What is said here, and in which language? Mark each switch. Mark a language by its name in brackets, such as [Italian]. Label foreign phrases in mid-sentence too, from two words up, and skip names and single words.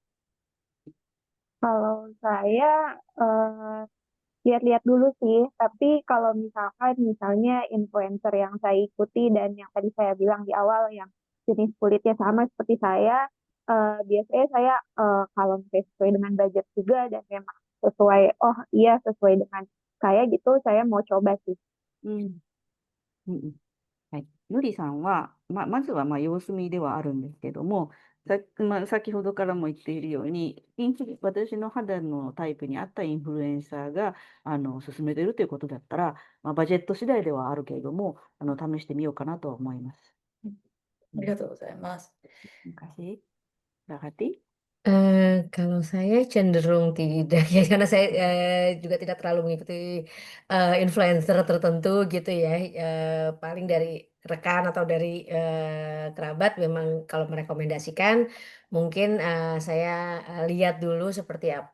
[Indonesian] Kalau saya lihat-lihat dulu sih, tapi kalau misalnya influencer yang saya ikuti dan yang tadi saya bilang di awal yang jenis kulitnya sama seperti saya, biasanya saya kalau misalnya sesuai dengan budget juga dan memang sesuai, oh iya sesuai dengan saya gitu, saya mau coba sih. [Japanese] うんうんはい。のりさんは、まずは様子見ではあるんですけども、先ほどからも言っているように、私の肌のタイプに合ったインフルエンサーが勧めてるということだったら、バジェット次第ではあるけれども、試してみようかなと思います。ありがとうございます。 [Indonesian] Terima kasih. Berarti? Kalau saya cenderung tidak ya, karena saya juga tidak terlalu mengikuti influencer tertentu gitu ya. Paling dari rekan atau dari kerabat memang kalau merekomendasikan mungkin saya lihat dulu seperti apa.